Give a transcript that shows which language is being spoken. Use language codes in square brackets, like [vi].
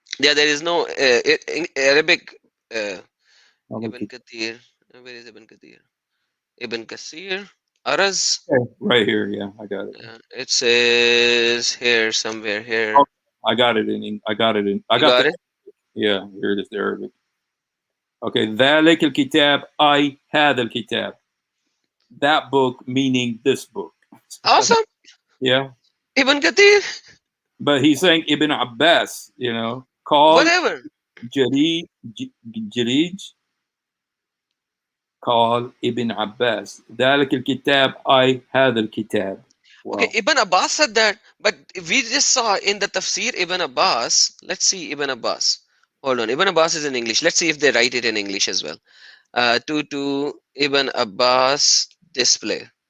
[en] Yeah, there is no in Arabic uh, Ibn Okay, Kathir. Where is Ibn Kathir? Ibn Kathir. Araz. right here, yeah, I got it. It says here somewhere here. Oh, I got it in. I got it in. I You got the. got it? Yeah, here it is, the Arabic. [ar] Okay, ذلك الكتاب أي هذا الكتاب. [en] That book meaning this book. Awesome. Yeah, Ibn Kathir. but he's saying Ibn Abbas. Called Whatever. Jarid, Jarid, [ar] قال ابن عباس ذلك الكتاب أي هذا الكتاب. [en] Okay, Wow. Ibn Abbas said that, but we just saw in the tafsir Ibn Abbas. Let's see Ibn Abbas. Hold on, Ibn Abbas is in English. Let's see if they write it in English as well. To Ibn Abbas display.